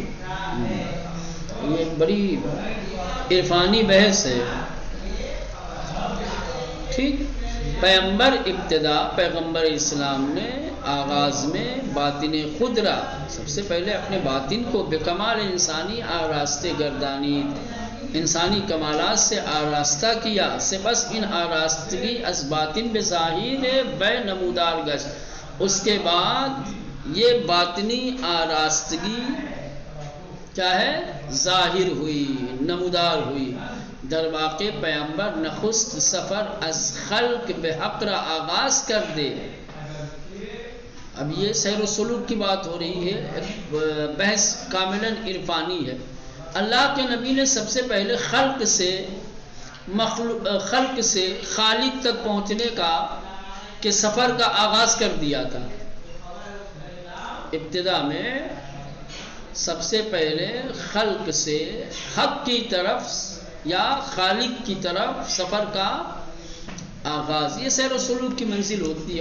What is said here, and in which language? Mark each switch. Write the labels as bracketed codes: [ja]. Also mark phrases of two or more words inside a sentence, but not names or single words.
[ur] یہ ایک بڑی عرفانی بحث ہے، ٹھیک۔ پیغمبر ابتدا، پیغمبر اسلام نے آغاز میں [fa] باطن خود را، [ur] سب سے پہلے اپنے باطن کو [fa] بکمال انسانی آراستے گردانی، [ur] انسانی کمالات سے آراستہ کیا، [fa] سپس ان آراستگی از باطن بظاہر بے نمودار گشت، [ur] اس کے بعد یہ باطنی آراستگی کیا ہے؟ ظاہر ہوئی، نمودار ہوئی۔ [fa] در واقع پیغمبر نخست سفر از خلق بے حق را آغاز کر دے۔ [ur] اب یہ سیر و سلوک کی بات ہو رہی ہے، بحث کاملاً عرفانی ہے۔ اللہ کے نبی نے سب سے پہلے خلق سے خالق تک پہنچنے کا کہ سفر کا آغاز کر دیا تھا۔ ابتدا میں سب سے پہلے خلق سے حق کی طرف یا خالق کی طرف سفر کا آغاز، یہ سیر و سلوک کی منزل ہوتی ہے۔